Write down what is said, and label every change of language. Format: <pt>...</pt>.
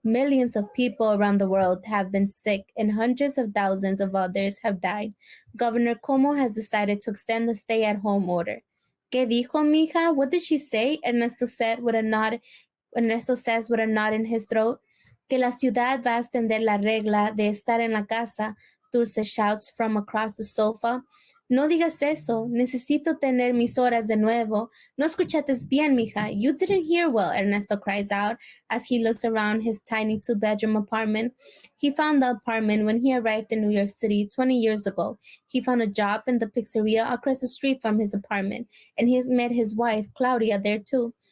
<en>Millions of people around the world have been sick, and hundreds of thousands of others have died. Governor Cuomo has decided to extend the stay-at-home order.</en> <es>¿Qué dijo, mija?</es> <en>What did she say? Ernesto said with a nod. Ernesto says with a knot in his throat.</en> <es>Que la ciudad va a extender la regla de estar en la casa.</es> <en>Dulce shouts from across the sofa.</en> <es>No digas eso. Necesito tener mis horas de nuevo. No escuchaste bien, mija.</es> <en>You didn't hear well, Ernesto cries out as he looks around his tiny 2-bedroom apartment. He found the apartment when he arrived in New York City 20 years ago. He found a job in the pizzeria across the street from his apartment, and he met his wife, Claudia, there too.</en>